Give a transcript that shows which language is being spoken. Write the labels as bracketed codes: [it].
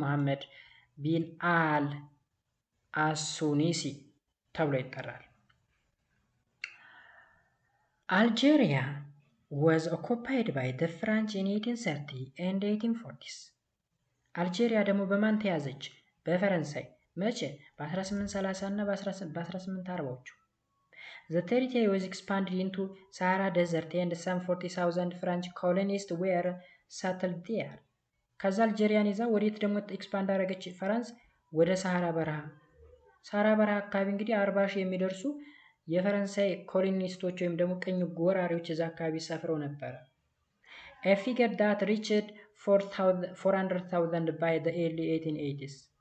[am] መሐመድ ቢን አል አሱኒሲ ተብሎ ይጠራል። አልጄሪያ [en] was occupied by the French in 1830 and 1840s። [am] አልጄሪያ ደግሞ በማን ተያዘች? በፈረንሳይ። መቼ? በ1830 እና በ1840ዎቹ። [en] The territory was expanded into Sahara Desert and some 40,000 French colonists were settled there. [am] ከዛ አልጄሪያን ይዛ ወዴት ደግሞ ኤክስፓንድ አደረገች ፈረንስ? ወደ ሰሃራ በረሃ። ሰሃራ በረሃ አካባቢ እንግዲህ 40 ሺህ የሚደርሱ የፈረንሳይ ኮሎኒስቶች ወይም ደግሞ ቅኝ ጎራሪዎች እዛ አካባቢ ሰፍረው ነበረ። [en] A figure that reached 400,000 by the early 1880s.